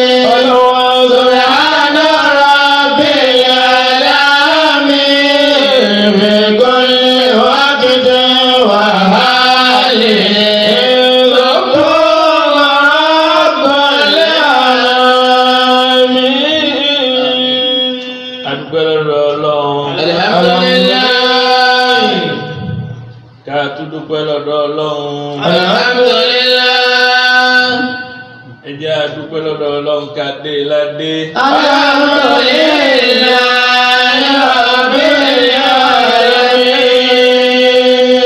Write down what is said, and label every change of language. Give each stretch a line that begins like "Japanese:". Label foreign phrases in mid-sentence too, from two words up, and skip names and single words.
Arabic: سبحان رب العالمين في كل وقت وحال ذكر رب العالمين.
Yoruba: Adúpẹ́ lọ́dọ̀ Ọlọ́run. Alhamdulillah. Ká tún dúpẹ́ lọ́dọ̀ Ọlọ́run. Alhamdulillah. Ẹ jẹ́ a dúpẹ́ lọ́dọ̀ Ọlọ́run ká dé ládé.
Arabic: الحمد لله رب العالمين.